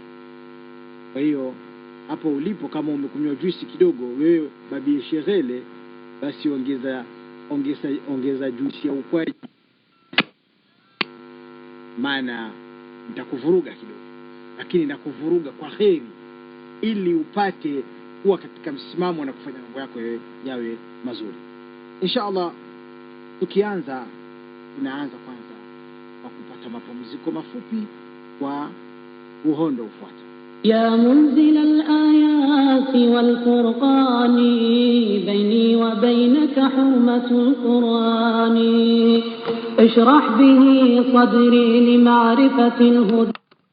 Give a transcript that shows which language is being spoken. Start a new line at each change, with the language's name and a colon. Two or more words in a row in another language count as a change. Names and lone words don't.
Swahili: Kwa hiyo hapo ulipo, kama umekunywa juisi kidogo wewe babi Sheghele, basi ongeza juisi ya ukwaju, maana nitakuvuruga kidogo, lakini nakuvuruga kwa kheri, ili upate kuwa katika msimamo na kufanya mambo yako yawe mazuri
Arabic: إن شاء الله.
Swahili: Tunaanza kwanza kwa kupata mapumziko mafupi kwa uhondo ufuata.
Arabic: يا منزل الآيات والفرقان بيني وبينك حرمة القرآن اشرح به صدري لمعرفة الهدى